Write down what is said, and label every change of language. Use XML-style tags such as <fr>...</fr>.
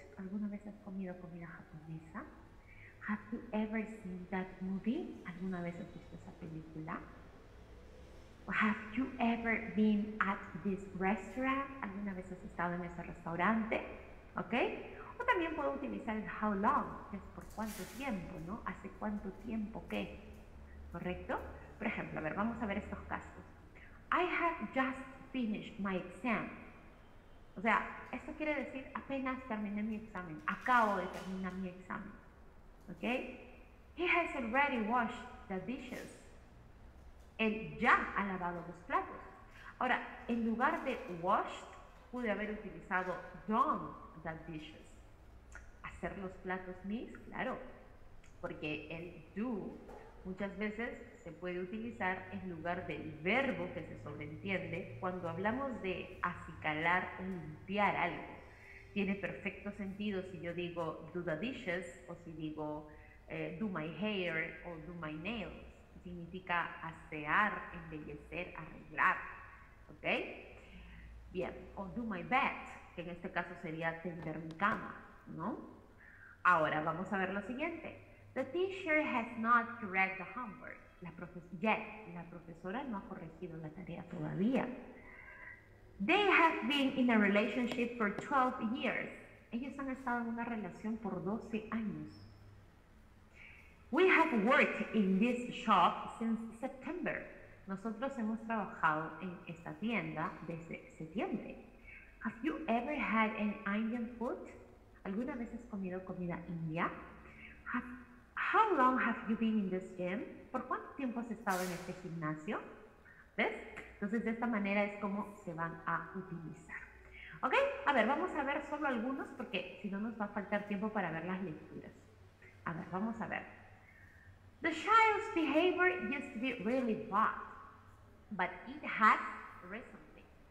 <es>¿Alguna vez has comido comida japonesa?</es> <en>Have you ever seen that movie?</en> <es>¿Alguna vez has visto esa película?</es> <en>Have you ever been at this restaurant?</en> <es>¿Alguna vez has estado en ese restaurante? ¿Ok? O también puedo utilizar el how long, que es por cuánto tiempo, ¿no? ¿Hace cuánto tiempo qué? ¿Correcto? Por ejemplo, a ver, vamos a ver estos casos.</es> <en>I have just finished my exam.</en> <es>O sea, esto quiere decir apenas terminé mi examen. Acabo de terminar mi examen. ¿Ok?</es> <en>He has already washed the dishes.</en> <es>Él ya ha lavado los platos. Ahora, en lugar de washed, pude haber utilizado</es> <en>done the dishes.</en> <es>Hacer los platos mis, claro, porque el do muchas veces se puede utilizar en lugar del verbo que se sobreentiende cuando hablamos de acicalar o limpiar algo. Tiene perfecto sentido si yo digo</es> <en>do the dishes</en> <es>o si digo</es> <en>do my hair</en> <es>o</es> <en>do my nails.</en> <es>Significa asear, embellecer, arreglar. ¿Ok? Bien, o</es> <en>do my bed,</en> <es>que en este caso sería tender mi cama, ¿no? Ahora vamos a ver lo siguiente.</es> <en>The teacher has not corrected the homework.</en> <es>La profesora no ha corregido la tarea todavía.</es> <en>They have been in a relationship for 12 years.</en> <es>Ellos han estado en una relación por 12 años.</es> <en>We have worked in this shop since September.</en> <es>Nosotros hemos trabajado en esta tienda desde septiembre.</es> <en>Have you ever had an Indian food?</en> <es>¿Alguna vez has comido comida india?</es> <en>How long have you been in this gym?</en> <es>¿Por cuánto tiempo has estado en este gimnasio? ¿Ves? Entonces de esta manera es como se van a utilizar. ¿Ok? A ver, vamos a ver solo algunos porque si no nos va a faltar tiempo para ver las lecturas. A ver, vamos a ver.</es> <en>The child's behavior used to be really bad, but it has recently.</en>